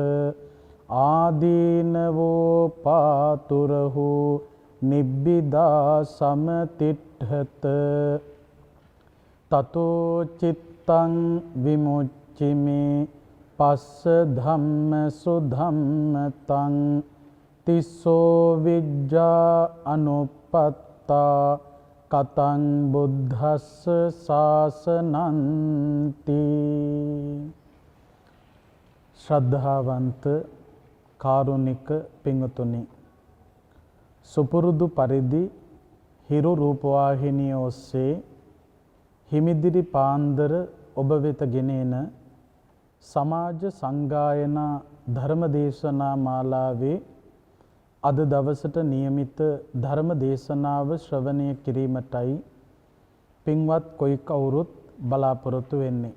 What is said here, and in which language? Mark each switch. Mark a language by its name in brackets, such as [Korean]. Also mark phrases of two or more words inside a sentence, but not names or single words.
[Pali] ආදීනවෝ පාතුරහු නිබ්බිදා සමතිට්ඨත තතෝ චිත්තං විමුච්චිමේ පස්ස ධම්ම සුධම්මතං තිස්සෝ විජ්ජා අනුපත්තා කතං බුද්ධස්ස ශාසනන්ති. [Sinhala] ශ්‍රද්ධාවන්ත කාරුණික පින්වතුනි, සුපුරුදු පරිදි හිරු රූපවාහිනිය ඔස්සේ හිමිදිරි පාන්දර ඔබ වෙත ගෙනෙන සමාජ සංගායනා ධර්මදේශනා මාලාවේ අද දවසට නියමිත ධර්ම දේශනාව ශ්‍රවණය කිරීමටයි පින්වත් කොයි කවුරුත් බලාපොරොත්තු වෙන්නේ.